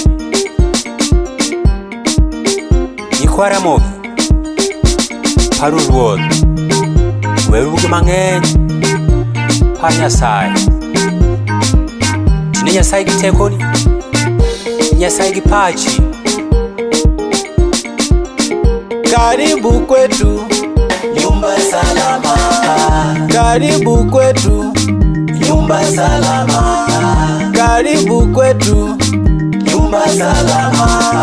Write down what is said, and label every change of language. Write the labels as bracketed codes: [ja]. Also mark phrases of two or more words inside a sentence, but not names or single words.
[luo] Nyikwara mogi, paru ruoth, weru gi mang'eny, par Nyasaye. Tine Nyasaye gi tekoni, Nyasaye gi pachi. [sw] Karibu kwetu, Nyumba salama. karibu kwetu, Nyumba salama. karibu kwetu, Nyumba salama.